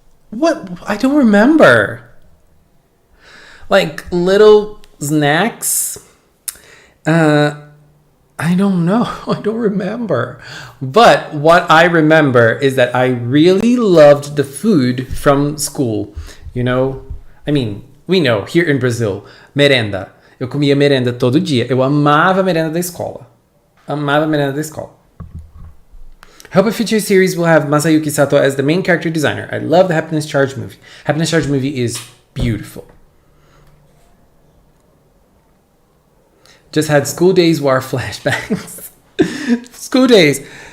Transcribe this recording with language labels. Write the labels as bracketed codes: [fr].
[en] What? I don't remember. Like little snacks. I don't know. I don't remember. But what I remember is that I really loved the food from school. You know? I mean, we know, here in Brazil, merenda. [pt] Eu comia merenda todo dia. Eu amava a merenda da escola. Amava a merenda da escola. [en] I hope a future series will have Masayuki Sato as the main character designer. I love the Happiness Charge movie. Happiness Charge movie is beautiful. Just had school days war flashbacks. School days.